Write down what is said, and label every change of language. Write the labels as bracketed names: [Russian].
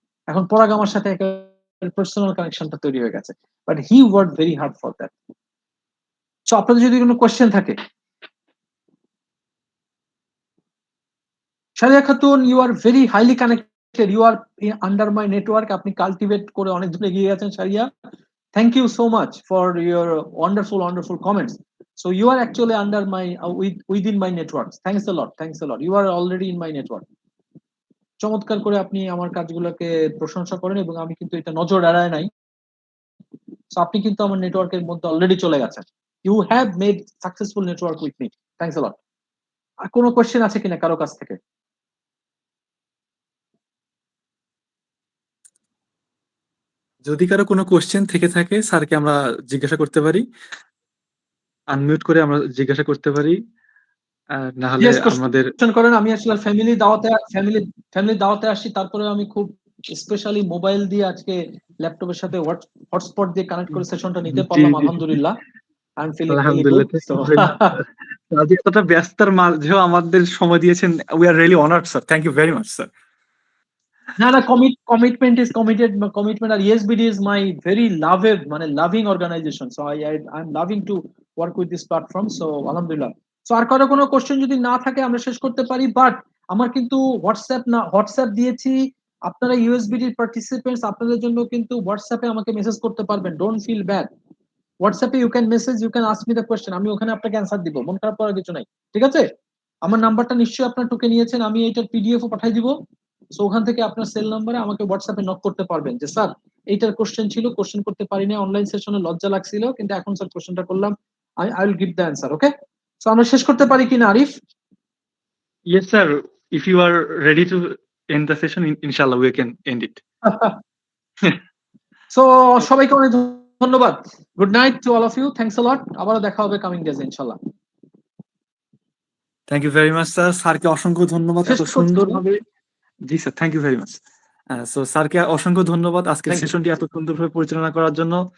[Bangla] এখন পরাগ আমার সাথে একটা পার্সোনাল কানেকশনটা তৈরি হয়ে গেছে, [English] But he worked very hard for that. [Bangla] So আপনাদের যদি কোনো কোয়েশ্চেন থাকে। [English] Shariya Khatun, you are very highly connected, you are under my network. [Bangla] আপনি কাল্টিভেট করে অনেক দূরে এগিয়ে গেছেন sharia. [English] Thank you so much for your wonderful comments. So you are actually under my within my network. Thanks a lot. You are already in my network. [Bangla] চমৎকার করে আপনি আমার কাজগুলোকে প্রশংসা করেন এবং আমি কিন্তু এটা নজর এড়ায় নাই। So আপনি কিন্তু আমার নেটওয়ার্কের মধ্যে অলরেডি চলে গেছেন। [English] You have made successful network with me. Thanks a lot. [Bangla] আর কোনো কোশ্চেন আছে কিনা কারো কাছ থেকে? যদি কারো কোনো কোশ্চেন থেকে থাকে স্যারকে আমরা জিজ্ঞাসা করতে পারি, আনমিউট করে আমরা জিজ্ঞাসা করতে পারি। না হলে [English] Yes, [Bangla] আমাদের কোশ্চেন করেন। আমি আসলে ফ্যামিলি দাওয়াতে আসছি, তারপরে আমি খুব স্পেশালি মোবাইল দিয়ে আজকে ল্যাপটপের সাথে হটস্পট দিয়ে কানেক্ট করে সেশনটা নিতে পারলাম। [English] আলহামদুলিল্লাহ, I am feeling really good. [Bangla] আজ এতটা ব্যস্ততার মাঝেও আমাদের সময় দিয়েছেন। [English] We are really honoured sir, thank you very much sir. না, commitment আর ESBD is my very loving organization, so I'm loving to work with this platform, so alhamdulillah. [Bangla] So আর কারো কোনো কোশ্চেন যদি না থাকে আমরা শেষ করতে পারি, বাট আমার কিন্তু হোয়াটসঅ্যাপ দিয়েছি। আপনারা USBD পার্টিসিপেন্টস, আপনাদের জন্য কিন্তু হোয়াটসঅ্যাপে আমাকে মেসেজ করতে পারবেন, [English] Don't feel bad. [Bangla] হোয়াটসঅ্যাপে [English] you can ask me the question, [Bangla] আমি ওখানে আপনাকে অ্যান্সার দিব, মন খারাপ করার কিছু নাই, ঠিক আছে? আমার নাম্বারটা নিশ্চয়ই আপনার টুকে নিয়েছেন, আমি এইটার PDF ও পাঠিয়ে দিব। সো ওখান থেকে আপনার সেল নম্বরে আমাকে হোয়াটসঅ্যাপে নক করতে পারবেন যে স্যার এইটার কোশ্চেন ছিল, কোশ্চেন করতে পারি না, অনলাইন সেশনে লজ্জা লাগছিল, কিন্তু এখন স্যার কোশ্চেনটা করলাম, [English] I will give the answer. [Bangla] Okay, so আমরা শেষ করতে পারি কিনা Arif? [English] Yes sir, if you are ready to end the session, inshallah we can end it. [Bangla] So সবাইকে অনেক ধন্যবাদ। [English] Good night to all of you, thanks a lot. [Bangla] আবারও দেখা হবে কামিং ডেজে ইনশাআল্লাহ। [English] Thank you very much sir. [Bangla] স্যারকে অসংখ্য ধন্যবাদ এত সুন্দরভাবে। জি sir, [English] Thank you very much. [Bangla] So স্যারকে অসংখ্য ধন্যবাদ আজকের সেশনটি এত সুন্দরভাবে পরিচালনা করার জন্য।